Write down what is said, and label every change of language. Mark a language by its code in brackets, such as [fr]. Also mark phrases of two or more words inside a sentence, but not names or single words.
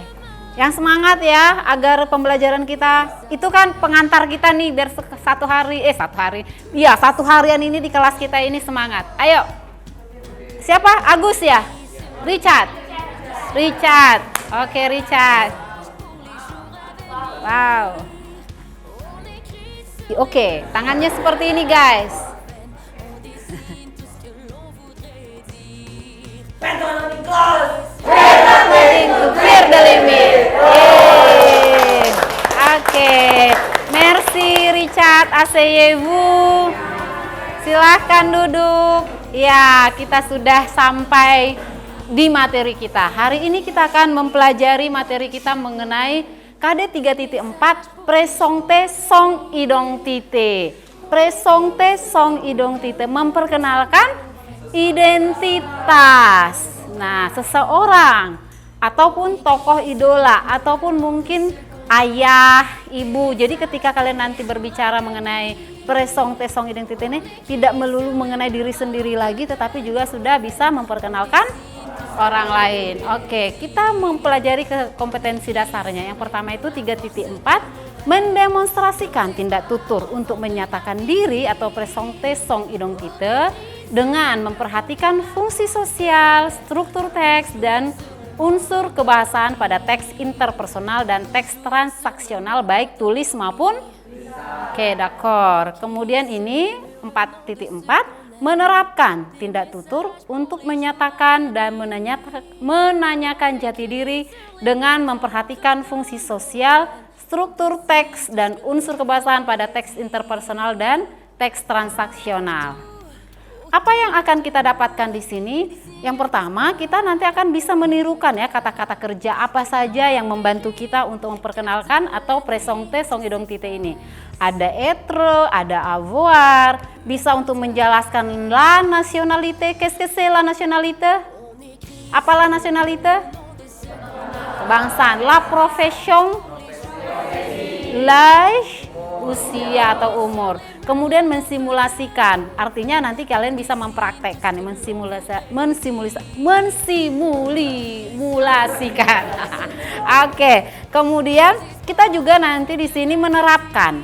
[id] Yang semangat ya, agar pembelajaran kita itu kan pengantar kita nih biar satu harian ini di kelas kita ini semangat. Ayo. Siapa? Agus ya? Richard. Oke, Richard. Wow. Oke, tangannya seperti ini, guys. [en] Waiting to clear the limit. [id] Oke, [fr] merci Richard, asseyez-vous. [id] Silahkan duduk. Ya, kita sudah sampai di materi kita. Hari ini kita akan mempelajari materi kita mengenai KD 3.4 [fr] Présenter son identité. Présenter son identité, [id] memperkenalkan identitas. Nah, seseorang ataupun tokoh idola ataupun mungkin ayah, ibu. Jadi ketika kalian nanti berbicara mengenai [fr] présenter son identité [id] ini tidak melulu mengenai diri sendiri lagi, tetapi juga sudah bisa memperkenalkan orang lain. Oke, kita mempelajari kompetensi dasarnya. Yang pertama itu 3.4 mendemonstrasikan tindak tutur untuk menyatakan diri atau [fr] présenter son identité [id] dengan memperhatikan fungsi sosial, struktur teks, dan unsur kebahasaan pada teks interpersonal dan teks transaksional baik tulis maupun oke, d'accord. Kemudian ini 4.4 menerapkan tindak tutur untuk menyatakan dan menanyakan jati diri dengan memperhatikan fungsi sosial, struktur teks, dan unsur kebahasaan pada teks interpersonal dan teks transaksional. Apa yang akan kita dapatkan di sini? Yang pertama, kita nanti akan bisa menirukan ya kata-kata kerja apa saja yang membantu kita untuk memperkenalkan atau [fr] présenter son identité [id] ini. Ada être, ada avoir, bisa untuk menjelaskan [fr] la nationalité. Qu'est-ce que c'est la nationalité? [id] Apa [fr] la nationalité? [id] Kebangsaan. [fr] La profession, l'âge, [id] usia atau umur. Kemudian mensimulasikan, artinya nanti kalian bisa mempraktekkan, mensimulasikan. Oke, kemudian kita juga nanti di sini menerapkan.